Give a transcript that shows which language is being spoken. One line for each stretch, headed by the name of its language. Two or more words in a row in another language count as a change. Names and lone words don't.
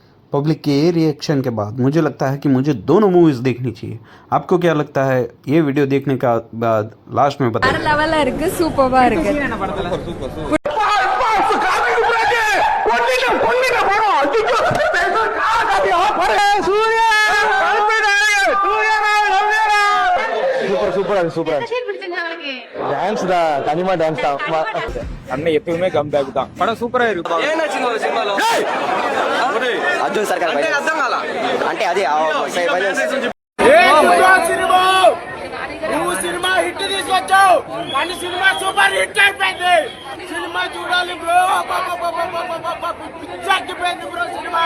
Hindi: पब्लिक के रिएक्शन के बाद मुझे लगता है कि मुझे दोनों मूवीज़ देखनी चाहिए। आपको क्या लगता है? ये वीडियो देखने का बाद लास्ट में बताइए।
Tamil: லெவல்ல இருக்கு, சூப்பரா இருக்கு.
English: super dance
Tamil: தான், தனிமா டான்ஸ் தான். அண்ணன் எப்பவுமே
English: come back
Tamil: தான். படம் சூப்பரா இருக்கு.
Telugu: అర్జున్ సర్కార్ అంటే అదే నువ్వు సినిమా హిట్ తీసుకొచ్చావు, కానీ సినిమా
English: super hit
Telugu: అయిపోయింది. సినిమా చూడాలి బ్రో, పిచ్చెక్కిపోయింది బ్రో సినిమా,